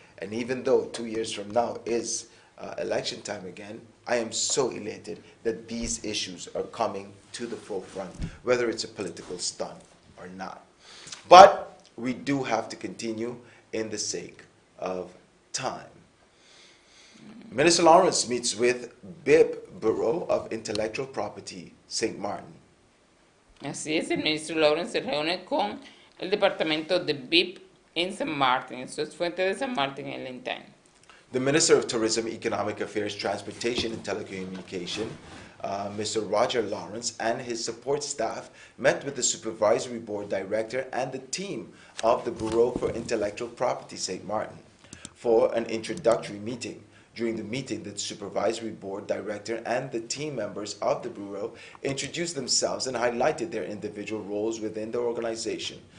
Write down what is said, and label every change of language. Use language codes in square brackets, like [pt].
[en] And even though 2 years from now is election time again, I am so elated that these issues are coming to the forefront, whether it's a political stunt or not. But we do have to continue in the sake of time. Minister Lawrence meets with BIP, Bureau of Intellectual Property, St. Martin. [es] Así es, el ministro Lawrence se reúne con el departamento de BIP en San Martin. Eso es fuente de San Martin en Lintan. [en] The Minister of Tourism, Economic Affairs, Transportation and Telecommunication, Mr. Roger Lawrence, and his support staff met with the Supervisory Board Director and the team of the Bureau for Intellectual Property, St. Martin, for an introductory meeting. During the meeting, the Supervisory Board Director and the team members of the Bureau introduced themselves and highlighted their individual roles within the organization.